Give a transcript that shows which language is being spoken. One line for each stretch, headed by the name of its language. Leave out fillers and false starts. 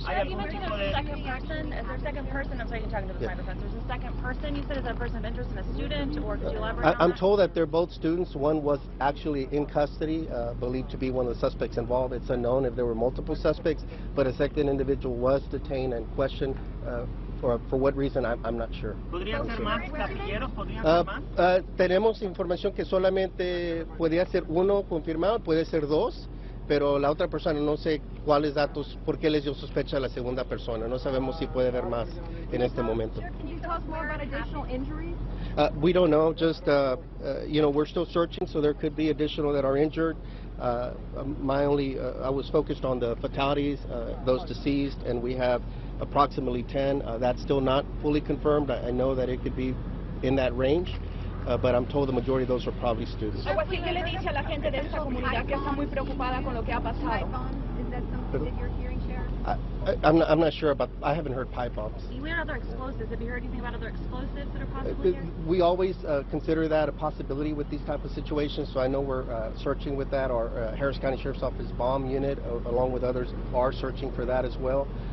English: You mentioned there's a second person. Is there a second person? I'm sorry, you're talking to the microphone. There's a second person. You said is that a person of interest in a student, or could you elaborate on I'm that? told that they're both students. One was actually in custody, believed to be one of the suspects involved. It's unknown if there were multiple suspects, but a second individual was detained and questioned. For what reason, I'm not sure.
Spanish: ¿Podrían ser más gatilleros? ¿Podrían ser más? Tenemos información que solamente podría ser uno confirmado, puede ser dos, pero la otra persona no sé cuáles datos, por qué les dio sospecha a la segunda persona. No sabemos si puede haber más en este momento.
English: Can you tell us more about additional injuries? We don't know. Just we're still searching, so there could be additional that are injured. I was focused on the fatalities, those deceased, and we have approximately 10. That's still not fully confirmed. I know that it could be in that range, but I'm told the majority of those are probably students.
Spanish: ¿Qué le dice a la gente de esta comunidad que está muy preocupada con lo que ha pasado?
English: Is that something that you're hearing, Sheriff? I'm not sure about. I haven't heard pipe bombs. We heard other explosives. Have you heard anything about other explosives that are possibly here? We always consider that a possibility with these type of situations, so I know we're searching with that. Our Harris County Sheriff's Office bomb unit, along with others, are searching for that as well.